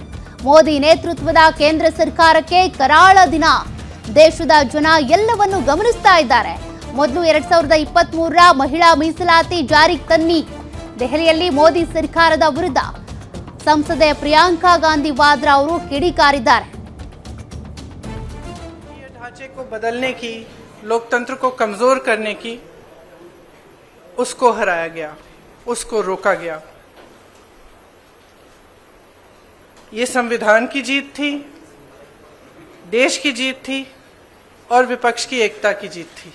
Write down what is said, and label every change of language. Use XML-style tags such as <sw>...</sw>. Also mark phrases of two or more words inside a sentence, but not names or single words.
<kn>ಮೋದಿ ನೇತೃತ್ವದ ಕೇಂದ್ರ ಸರ್ಕಾರಕ್ಕೆ ಕರಾಳ ದಿನ. ದೇಶದ ಜನ ಎಲ್ಲವನ್ನು ಗಮನಿಸ್ತಾ ಇದ್ದಾರೆ. ಮೊದಲು 2023ರ ಮಹಿಳಾ ಮೀಸಲಾತಿ ಜಾರಿಗೆ ತನ್ನಿ. ದೆಹಲಿಯಲ್ಲಿ ಮೋದಿ ಸರ್ಕಾರದ ವಿರುದ್ಧ ಸಂಸದೆ ಪ್ರಿಯಾಂಕಾ ಗಾಂಧಿ ವಾದ್ರಾ ಅವರು ಕಿಡಿಕಾರಿದ್ದಾರೆ.</kn> <hi>ढांचे को बदलने की, लोकतंत्र को कमजोर करने की, उसको हराया गया, उसको रोका गया. ये संविधान की जीत थी, देश की जीत थी और विपक्ष की एकता की जीत थी.</hi>